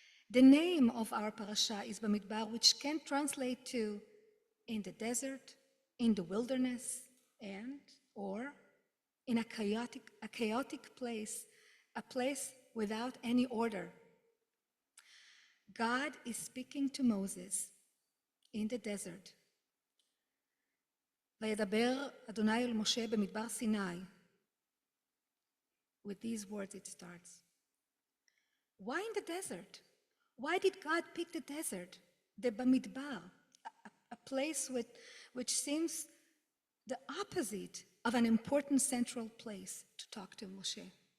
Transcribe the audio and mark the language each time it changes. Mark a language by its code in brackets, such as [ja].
[en] The name of our parasha is Bamidbar, which can translate to in the desert, in the wilderness, and or in a chaotic place, a place without any order. God is speaking to Moses in the desert. [he] וידבר אדוני אל משה במדבר סיני. [en] With these words it starts. Why in the desert? Why did God pick the desert, the Bamidbar, a place which seems the opposite of an important central place to talk to Moshe?